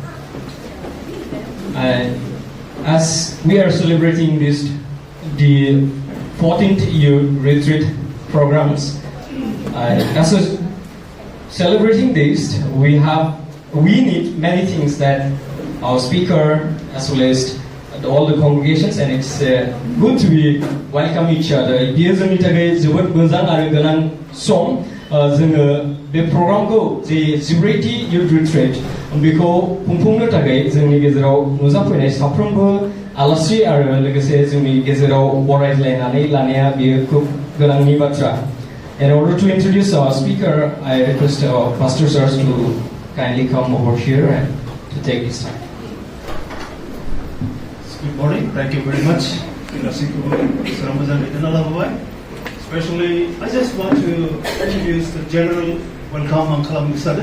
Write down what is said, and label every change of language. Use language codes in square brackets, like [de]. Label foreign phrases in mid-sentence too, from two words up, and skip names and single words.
[en] As we are celebrating the 14th year retreat programs, as a celebrating this, we need many things that our speaker as well as all the congregations, and it's good to be welcome each other. [brx] बेयो जोंनि थाखाय जोबोद मोजां आरो गोनां सम जोङो बे प्रग्रामखौ जे [en] 14th youth retreat [brx] बेखौ खुंफुंनो थाखाय जोंनि गेजेराव नुजाफैनाय साफ्रोमबो आलासि आरो लोगोसे जोंनि गेजेराव बरायलायनानै लानाया बेयो खूब गोनांनि बाथ्रा. [en] In order to introduce our speaker, I request our pastor sirs to kindly come over here and to take this time. Good morning. Thank you very much. Especially, I just want to introduce the general welcome on Kalam.